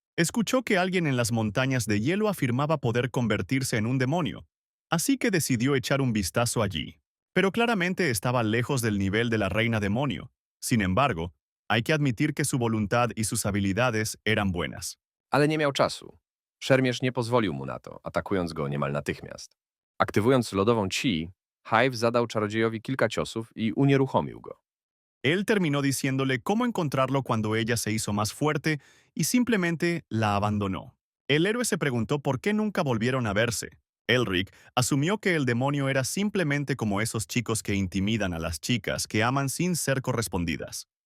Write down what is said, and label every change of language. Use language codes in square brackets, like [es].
[es] Escuchó que alguien en las montañas de hielo afirmaba poder convertirse en un demonio, así que decidió echar un vistazo allí. Pero claramente estaba lejos del nivel de la reina demonio. Sin embargo, hay que admitir que su voluntad y sus habilidades eran buenas. [pl] Ale nie miał czasu. Szermierz nie pozwolił mu na to, atakując go niemal natychmiast. Aktywując lodową chi, Hive zadał czarodziejowi kilka ciosów i unieruchomił go. [es] Él terminó diciéndole cómo encontrarlo cuando ella se hizo más fuerte y simplemente la abandonó. El héroe se preguntó por qué nunca volvieron a verse. Elric asumió que el demonio era simplemente como esos chicos que intimidan a las chicas que aman sin ser correspondidas.